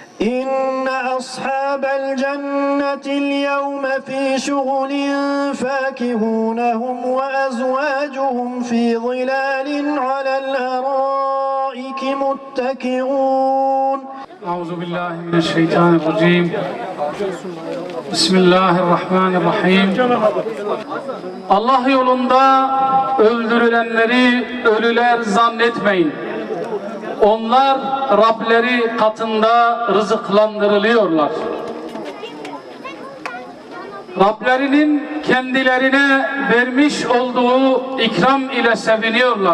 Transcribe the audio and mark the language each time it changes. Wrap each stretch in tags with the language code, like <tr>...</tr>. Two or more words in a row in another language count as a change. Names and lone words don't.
<ar>إن أصحاب الجنة اليوم في شغل فاكهون هم وأزواجهم في ظلال على الأرائك متكئون. أعوذ بالله من الشيطان الرجيم. بسم الله الرحمن الرحيم.</ar> <tr>Allah yolunda öldürülenleri ölüler zannetmeyin. Onlar Rableri katında rızıklandırılıyorlar. Rablerinin kendilerine vermiş olduğu ikram ile seviniyorlar.</tr>